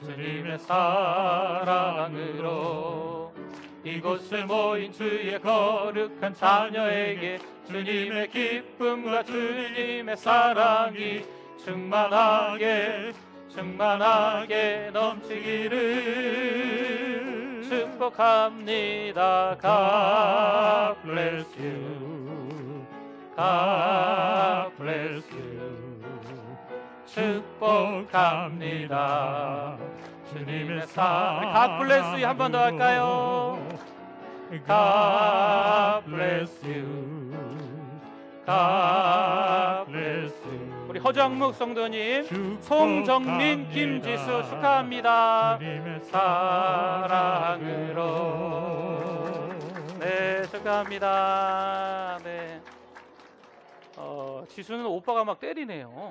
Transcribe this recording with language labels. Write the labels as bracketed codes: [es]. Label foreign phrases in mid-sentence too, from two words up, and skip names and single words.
[ko] 주님의 사랑으로 이곳에 모인 주의 거룩한 자녀에게 주님의 기쁨과 주님의 사랑이 충만하게 넘치기를 축복합니다. [en] God bless you. God bless you. [ko] 축복합니다. 주님의 사랑. [en] God bless you [ko] 한 번 더 할까요? [en] God bless you. God bless you. [ko] 우리 허정묵 성도님, 송정민, 김지수 축하합니다. 사랑으로. 네, 축하합니다. 네. 지수는 오빠가 막 때리네요.